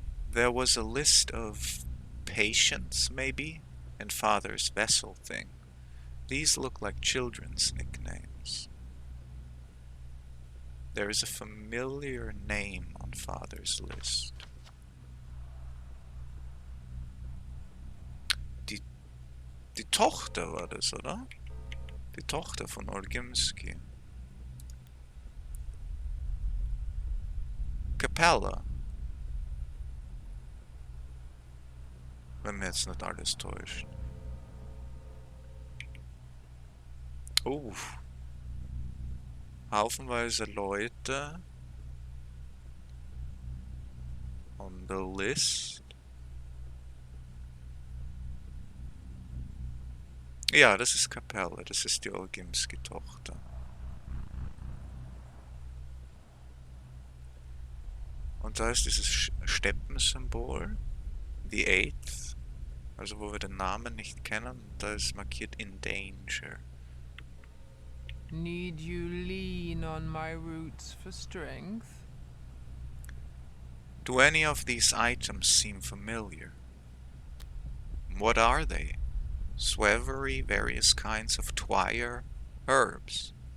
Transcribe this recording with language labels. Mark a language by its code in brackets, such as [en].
[en] There was a list of patients, maybe, and father's vessel thing. These look like children's nicknames. There is a familiar name on father's list. [de] Die Tochter war das, oder? Die Tochter von Orgimski. Capella. Wenn mir jetzt nicht alles täuscht. Haufenweise Leute [en] on the list. [de] Ja, das ist Capella, das ist die Olgimski-Tochter. Und da ist dieses Steppensymbol, the Eighth, also wo wir den Namen nicht kennen, da ist markiert [en] in danger. Need you lean on my roots for strength? Do any of these items seem familiar? What are they? Swavery, various kinds of twire, herbs.